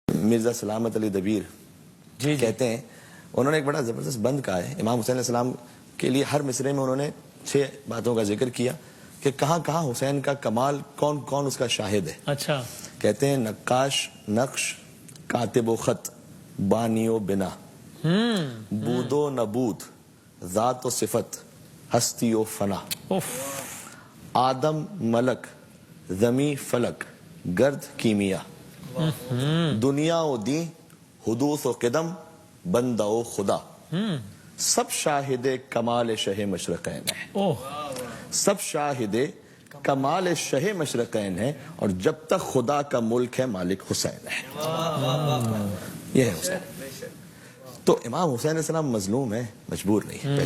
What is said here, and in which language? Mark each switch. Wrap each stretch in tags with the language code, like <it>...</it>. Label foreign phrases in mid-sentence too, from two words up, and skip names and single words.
<ur>مرزا سلامت علی دبیر کہتے ہیں، انہوں نے ایک بڑا زبردست بند کہا ہے امام حسین علیہ السلام کے لیے. ہر مصرے میں انہوں نے 6 باتوں کا ذکر کیا کہ کہاں کہاں حسین کا کمال، کون کون اس کا شاہد ہے. اچھا کہتے ہیں نقاش نقش، کاتب و خط، بانی و بنا، بود و نبود، ذات و صفت، ہستی و فنا، آدم ملک، زمیں فلک، گرد کیمیا، دنیا و دین، حدوث و قدم، بندہ و خدا، سب شاہد کمال شہ مشرقین ہے. سب شاہد کمال شہ مشرقین ہے، اور جب تک خدا کا ملک ہے مالک حسین ہے. یہ ہے حسین. تو امام حسین علیہ السلام مظلوم ہے، مجبور نہیں ہے.</ur>